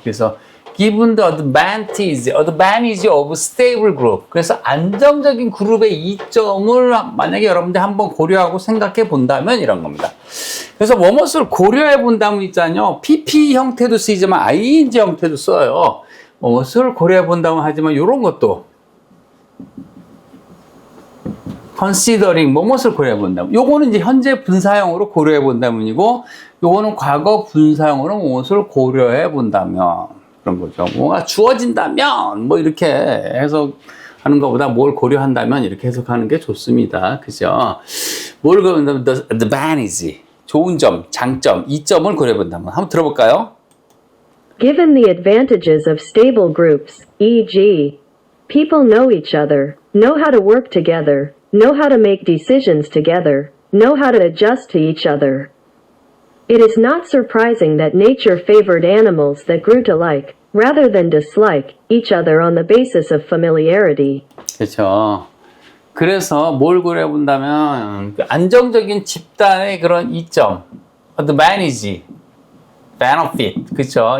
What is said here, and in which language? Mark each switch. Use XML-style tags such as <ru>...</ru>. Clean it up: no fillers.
<en>그래서, given the advantage of stable group.</en> <ko>그래서 안정적인 그룹의 이점을 만약에 여러분들 한번 고려하고 생각해 본다면 이런 겁니다. 그래서 뭐뭇을 고려해 본다면 있잖아요. PP 형태도 쓰이지만 ing 형태도 써요. 뭐뭇을 고려해 본다면 하지만 이런 것도 considering 뭐뭇을 고려해 본다면 요거는 이제 현재 분사형으로 고려해 본다면이고 요거는 과거 분사형으로 뭐뭇을 고려해 본다면 그런 거죠. 뭐가 주어진다면 뭐 이렇게 해석하는 것보다 뭘 고려한다면 이렇게 해석하는 게 좋습니다. 그죠? 뭘 고려한다면 the advantage 좋은 점, 장점, 이점을 고려해 본다면 한번 들어볼까요?</ko> <en>Given the advantages of stable groups, e.g., people know each other, know how to work together, know how to make decisions together, know how to adjust to each other. It is not surprising that nature favored animals that grew to like, rather than dislike, each other on the basis of familiarity.</en> <ko>그렇죠. 그래서 뭘 고려해 본다면 안정적인 집단의 그런 이점, advantage, benefit, 그렇죠.</ko>